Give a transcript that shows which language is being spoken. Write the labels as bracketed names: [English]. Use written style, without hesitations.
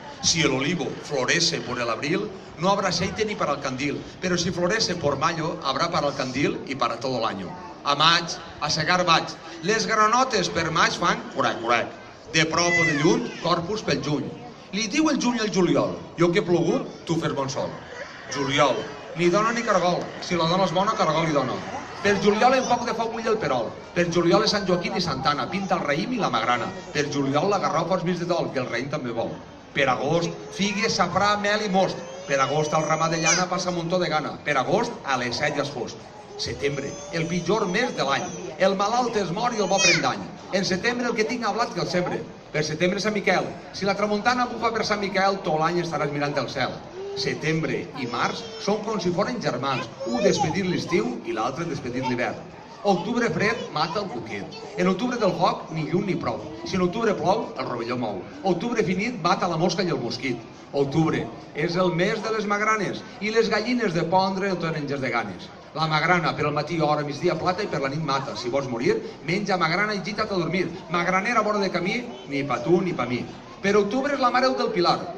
[Spanish] Si el olivo florece por el abril, no habrá aceite ni para el candil. Pero si florece por mayo, habrá para el candil y para todo el año. [Catalan] A maig, a segar vaig. Les granotes per maig fan corec, corec. De prop o de lluny, corpus pel juny. Li diu el juny al juliol: jo que he plogut, tu fes bon sol. Juliol, ni dona ni caragol. Si la dona és bona, caragol li dona. Per juliol en foc de foc bull el perol. Per juliol és Sant Joaquim i Santana, pinta el raïm i la magrana. Per juliol la garrofa els vins de dol, que el raïm també vol. Per agost, figues, safrà, mel i most. Per agost al ramat de llana passa un muntó de gana. Per agost a les 7 ja és fost. Setembre, el pitjor mes de l'any. El malalt es mor i el bo pren dany. En setembre el que tinga blat que el sembre. Per setembre Sant Miquel. Si la tramuntana bufa per Sant Miquel, tot l'any estaràs mirant el cel. Setembre i març són com si foren germans. Un despedir l'estiu i l'altre despedir l'hivern. Octubre fred mata el cuquet. En octubre del foc, ni llum ni prou. Si en octubre plou, el rovelló mou. Octubre finit mata la mosca i el mosquit. Octubre és el mes de les magranes i les gallines de pondre el tenen de ganes. La magrana per al matí, hora, migdia, plata i per la nit mata. Si vols morir, menja magrana i gita't a dormir. Magranera vora de camí, ni pa tu ni pa mi. Per octubre és la Mare del Pilar.